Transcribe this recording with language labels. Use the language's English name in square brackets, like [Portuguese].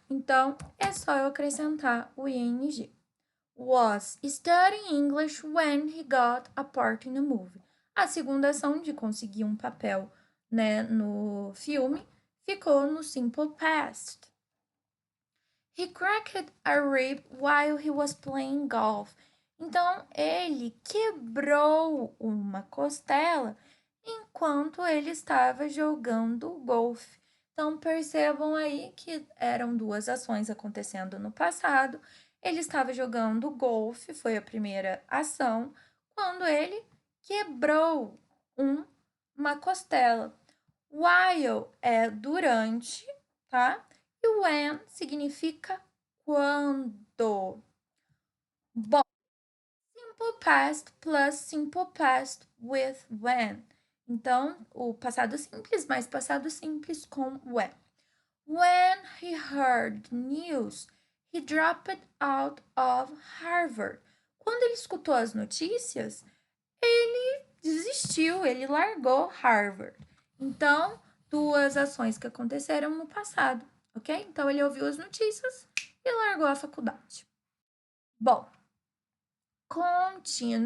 [Portuguese] Então, é só eu acrescentar o ing. [English] Was studying English when he got a part in a movie. [Portuguese] A segunda ação de conseguir um papel, né, no filme ficou no simple past. [English] He cracked a rib while he was playing golf. [Portuguese] Então, ele quebrou uma costela enquanto ele estava jogando golfe. Então, percebam aí que eram duas ações acontecendo no passado. Ele estava jogando golfe, foi a primeira ação, quando ele quebrou uma costela. While é durante, tá? E when significa quando. Bom, simple past plus simple past with when. Então, o passado simples mais passado simples com when. [English] When he heard news, he dropped out of Harvard. [Portuguese] Quando ele escutou as notícias, ele desistiu, ele largou Harvard. Então, duas ações que aconteceram no passado, ok? Então, ele ouviu as notícias e largou a faculdade. Bom, continuando.